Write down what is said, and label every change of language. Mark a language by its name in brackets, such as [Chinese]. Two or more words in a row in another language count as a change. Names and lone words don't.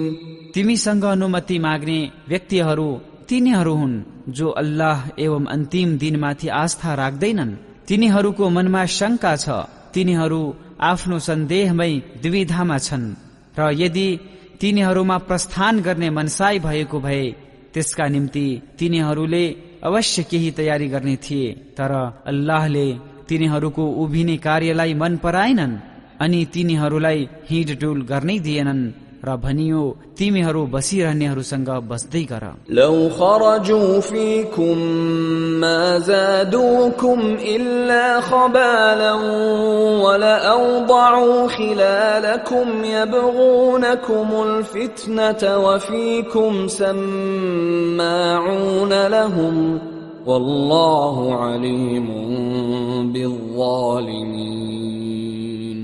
[Nepali] तिमीसँग अनुमति माग्ने व्यक्तिहरू तिनीहरू हुन् जो अल्लाह एवं अन्तिम दिनमाथि आस्था राख्दैनन्। तिनीहरूको मनमा शंका छ, तिनीहरू आफ्नो सन्देहमै दुविधामा छन् र यदि तिनीहरूमा प्रस्थान गर्ने मनसाई भएको भए त्यसका निम्ति तिनीहरूले अवश्य केही तयारी गर्ने थिए, तर अल्लाहले तिनीहरूको उभिने कार्यलाई मन पराएनन् अनि तिनीहरूलाई हिँडडुल गर्नै दिएनन् र भनियो तिमीहरू बसिरहनेहरूसँग बस्दै गर। [Arabic] لو خرجوا فيكم ما زادوكم إلا خبالا ولأوضعوا خلالكم يبغونكم الفتنة وفيكم سماعون لهم والله عليم بالظالمين.